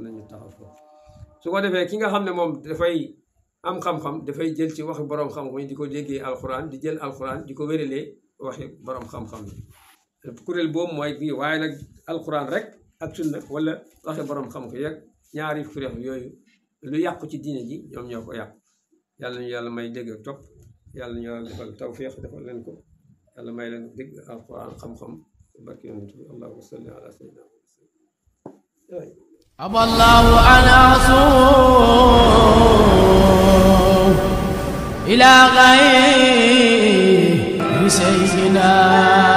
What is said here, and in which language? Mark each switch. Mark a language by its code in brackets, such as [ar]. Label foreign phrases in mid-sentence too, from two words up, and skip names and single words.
[wo] nañu taxaw foofu su ko defee ki nga xam ne moom dafay am xam-xam dafay jël ci waxi borom xam-xam yi di ko déggee alquran di jël alquran di ko wéralee waxi borom xam-xam yi kuréel boobu mooy kii waaye nag alquran rek ak sunna wala waxi borom xam-xam yeeg ñaari kuréel yooyu lu yàqu ci diine ji ñoom ñoo ko yàqu yàlla ñu yàlla may dégg ak topp yàlla ñu yàlla defal tawfiq defal leen ko yàlla may leen dégg alquran xam-xam barke yonent bi [ar] اللهم صل على سيدنا أبى الله أن أصوم إلى غير سيدنا